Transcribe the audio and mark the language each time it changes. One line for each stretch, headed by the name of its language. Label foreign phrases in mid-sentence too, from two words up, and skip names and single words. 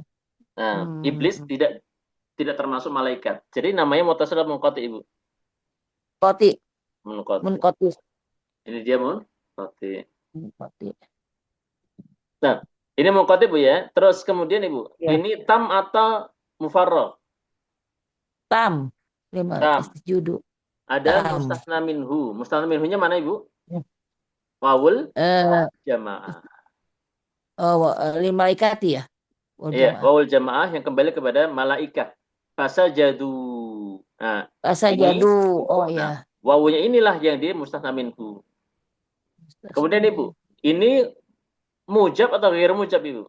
Indonesian: Nah, iblis tidak termasuk malaikat. Jadi namanya mutasil atau munqati, Ibu? Munqati. Munqati. Ini dia munqati. Nah, ini munqati, Bu ya. Terus kemudian, Ibu, Ya. ini tam atau mufarragh? Tam. Tam. Judu. Ada Tam.
Arabic: mustathna minhu. Mustathna minhunya
Indonesian: mana, Ibu? Ya.
Arabic: Wawul jamaah. Lil malaikati ya.
Indonesian: Iya,
Arabic: wawul jamaah
Indonesian: yang kembali kepada malaikat.
Arabic: Fasajadu. Nah,
Indonesian: Fasajadu. Oh ya. Wawunya inilah yang dia
Arabic: mustathna minhu.
Indonesian: Kemudian, Ibu, ini mujab atau
Arabic: ghairu mujab,
Indonesian: Ibu?